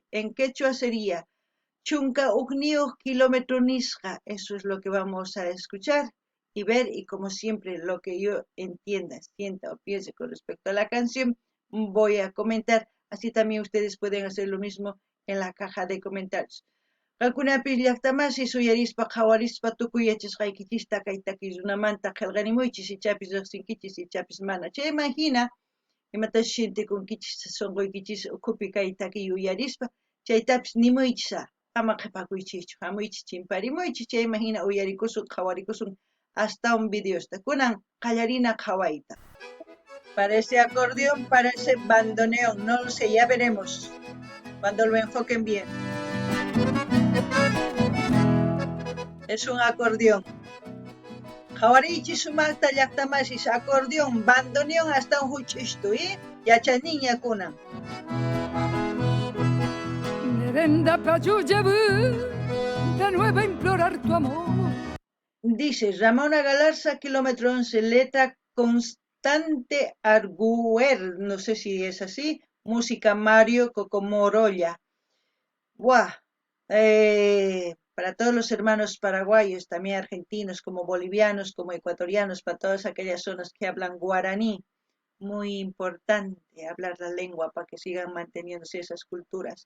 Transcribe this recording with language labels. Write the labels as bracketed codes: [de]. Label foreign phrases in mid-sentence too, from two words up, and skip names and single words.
[es] En quechua sería [qu] Chunka Ugniuj Kilómetro Nisqa. [es] Eso es lo que vamos a escuchar y ver, y como siempre, lo que yo entienda, sienta o piense con respecto a la canción, voy a comentar. Así también ustedes pueden hacer lo mismo en la caja de comentarios. [qu] Qankunapis llaqtamasi suyarispa qhawarispa tukuy yachasqaykichista kay taki runamanta qillqarimuychis ichapis riqsinkichis ichapis mana. Chayman hina imatashi shintikunkichis sunquykichis ukhupi kay taki uyarispa chaytapis nimuychis ama qhipakuychikchu, hamuychis chimparimuychis chayman hina uyarikusun qhawarikusun hasta un videosta. Kunan qallarina qhawayta. [es] Parece acordeón, parece bandoneón, no lo sé, ya veremos cuando lo enfoquen bien. Es un acordeón. [qu] Qhawarichi sumaqta llaqtamasis acordeón, bandoneón hasta un huch'ishtu, yachaniña kunan. [es] Merenda pa' yo de nuevo a implorar tu amor. Dice Ramona Galarza, kilómetro 11, letra Constante Arguer, no sé si es así, música Mario Cocomorolla. Buah, para todos los hermanos paraguayos, también argentinos, como bolivianos, como ecuatorianos, para todas aquellas zonas que hablan guaraní, muy importante hablar la lengua para que sigan manteniéndose esas culturas.